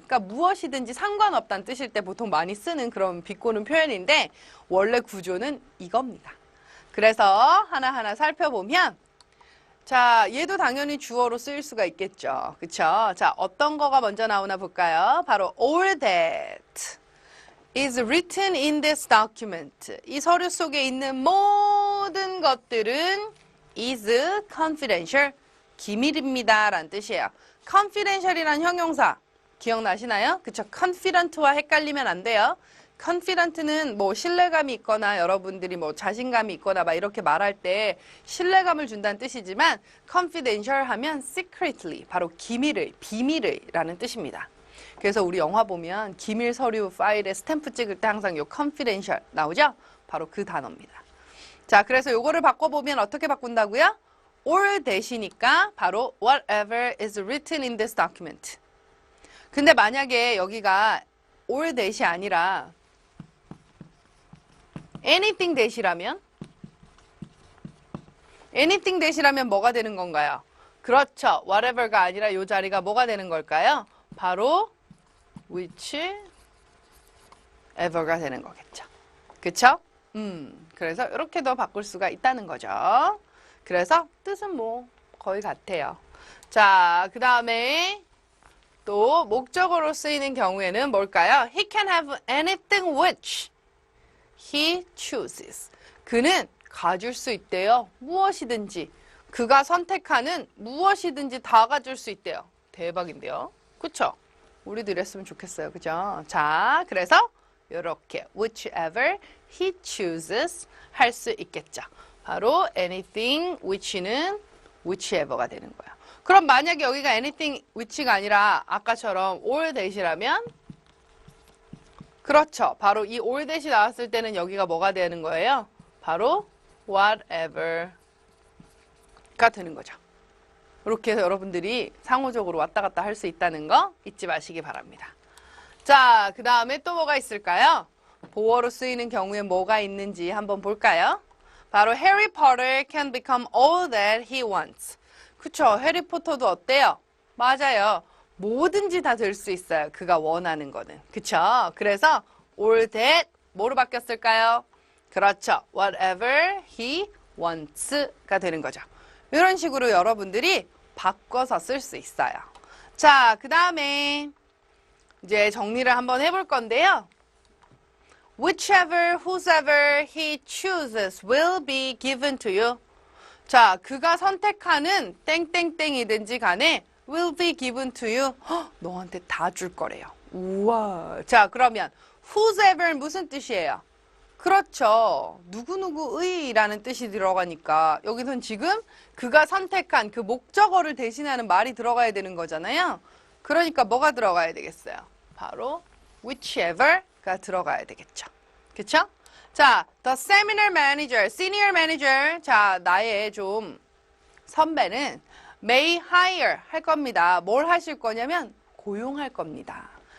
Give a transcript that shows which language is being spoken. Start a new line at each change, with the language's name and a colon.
Korean: 그러니까 무엇이든지 상관없다는 뜻일 때 보통 많이 쓰는 그런 비꼬는 표현인데 원래 구조는 이겁니다. 그래서 하나하나 살펴보면 자, 얘도 당연히 주어로 쓰일 수가 있겠죠. 그쵸? 자, 어떤 거가 먼저 나오나 볼까요?
English: 바로 all that is written in this document.
Korean: 이 서류 속에 있는 모든 것들은
English: is confidential.
Korean: 기밀입니다. 라는 뜻이에요. confidential이란 형용사 기억나시나요? 그쵸? confident와 헷갈리면 안 돼요. confident는 뭐 신뢰감이 있거나 여러분들이 뭐 자신감이 있거나 막 이렇게 말할 때 신뢰감을 준다는 뜻이지만 confidential 하면 secretly 바로 기밀의, 비밀의 라는 뜻입니다. 그래서 우리 영화 보면 기밀 서류 파일에 스탬프 찍을 때 항상 요 confidential 나오죠? 바로 그 단어입니다. 자, 그래서 요거를 바꿔보면 어떻게 바꾼다고요?
English: all 대시니까 바로 whatever is written in this document.
Korean: 근데 만약에 여기가 all 대시 아니라 anything 대시라면 anything 대시라면 뭐가 되는 건가요? 그렇죠. whatever가 아니라 이 자리가 뭐가 되는 걸까요? 바로 whichever가 되는 거겠죠. 그쵸? 그래서 이렇게도 바꿀 수가 있다는 거죠. 그래서 뜻은 뭐 거의 같아요. 자, 그 다음에 또 목적어로 쓰이는 경우에는 뭘까요?
English: He can have anything which he chooses.
Korean: 그는 가질 수 있대요. 무엇이든지. 그가 선택하는 무엇이든지 다 가질 수 있대요. 대박인데요. 그쵸? 우리도 이랬으면 좋겠어요. 그죠? 자, 그래서 이렇게
English: whichever he chooses
Korean: 할 수 있겠죠. 바로 anything which는 whichever가 되는 거예요. 그럼 만약에 여기가 anything which가 아니라 아까처럼 all that이라면 그렇죠. 바로 이 all that이 나왔을 때는 여기가 뭐가 되는 거예요? 바로 whatever가 되는 거죠. 이렇게 해서 여러분들이 상호적으로 왔다 갔다 할 수 있다는 거 잊지 마시기 바랍니다. 자, 그 다음에 또 뭐가 있을까요? 보어로 쓰이는 경우에 뭐가 있는지 한번 볼까요?
English: 바로 Harry Potter can become all that he wants.
Korean: 그쵸? 해리포터도 어때요? 맞아요. 뭐든지 다 될 수 있어요. 그가 원하는 거는. 그쵸? 그래서 all that 뭐로 바뀌었을까요? 그렇죠.
English: whatever he wants가 되는 거죠.
Korean: 이런 식으로 여러분들이 바꿔서 쓸 수 있어요. 자, 그 다음에 이제 정리를 한번 해볼 건데요.
English: Whichever, whosever he chooses will be given to you.
Korean: 자, 그가 선택하는 땡땡땡이든지 간에
English: will be given to you.
Korean: 헉, 너한테 다 줄 거래요. 우와. 자, 그러면 whosever 무슨 뜻이에요? 그렇죠. 누구누구의라는 뜻이 들어가니까 여기선 지금 그가 선택한 그 목적어를 대신하는 말이 들어가야 되는 거잖아요. 그러니까 뭐가 들어가야 되겠어요? 바로 whichever가 들어가야 되겠죠. 그쵸?
English: 자, the seminar manager, senior manager. 자, 나의 좀
Korean: 선배는 may hire 할 겁니다. 뭘 하실 거냐면 고용할 겁니다.